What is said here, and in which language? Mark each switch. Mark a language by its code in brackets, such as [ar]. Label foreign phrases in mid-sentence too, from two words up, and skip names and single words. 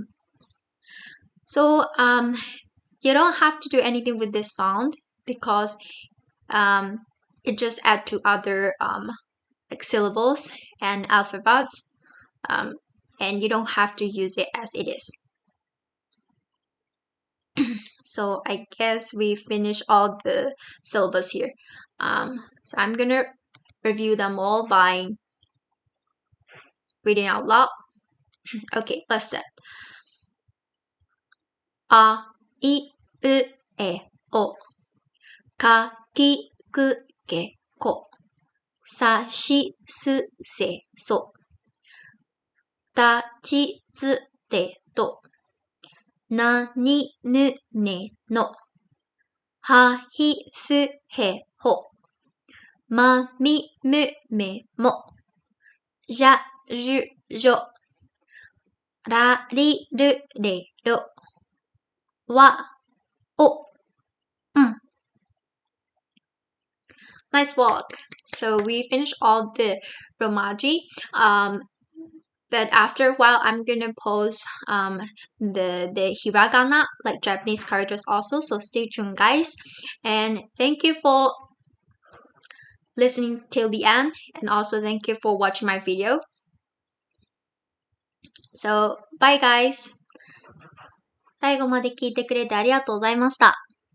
[en] So you don't have to do anything with this sound, because it just adds to other like syllables and alphabets, and you don't have to use it as it is. So I guess we finished all the syllables here. So I'm gonna review them all by reading out loud. Okay, let's start. A, I, U, E, O. Ka, ki, ku, ke, ko. Sa, shi, su, se, so. Ta, chi, tsu, te, to. Na, ni, nu, ne, no. Ha, hi, fu, he, ho. Ma, mi, mu, me, mo. Ja, ju, jo. Ra, ri, ru, re, ro. Wa, o. Nice walk. So we finished all the Romaji. But after a while, I'm gonna post the Hiragana, like Japanese characters also. So stay tuned, guys. And thank you for listening till the end. And also thank you for watching my video. So bye, guys. [ja] 最後まで聞いてくれてありがとうございました。